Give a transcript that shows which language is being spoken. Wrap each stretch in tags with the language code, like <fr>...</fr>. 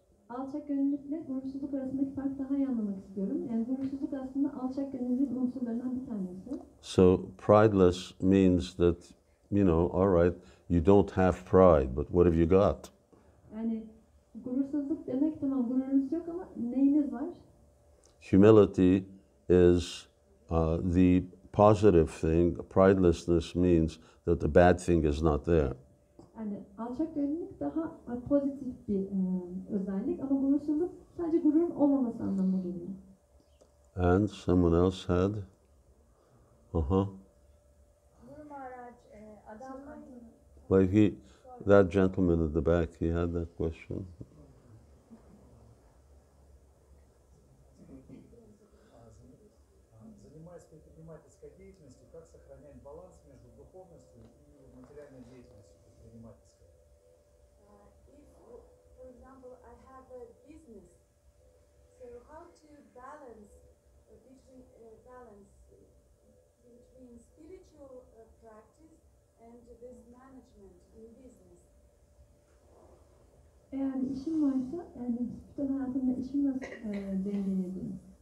<tr>Alçak gönüllülükle gurursuzluk arasındaki farkı daha iyi anlamak istiyorum. Yani gurursuzluk aslında alçak gönüllülük unsurlarından bir tanesi.</tr> <en>So prideless means that, all right, you don't have pride, but what have you got?</en> <tr>Yani gurursuzluk demek tamam, gururunuz yok ama neyiniz var?</tr> <en>Humility is the positive thing. Pridelessness means that the bad thing is not there.</en> <tr>Yani alçak gönüllülük daha pozitif bir özellik ama gurursuzluk sadece gururun olmaması anlamına geliyor.</tr> <en>And someone else had? Like that gentleman at the back, he had that question.</en> <ru>Занимаясь предпринимательской деятельностью, как сохранять баланс между духовностью и материальной деятельностью предпринимательской?</ru> <en>If, for example, I have a business, so how to balance between spiritual practice and this management in business?</en> <tr>Eğer bir işim varsa, yani bütün hayatımda işimi nasıl dengeleyebilirim?</tr>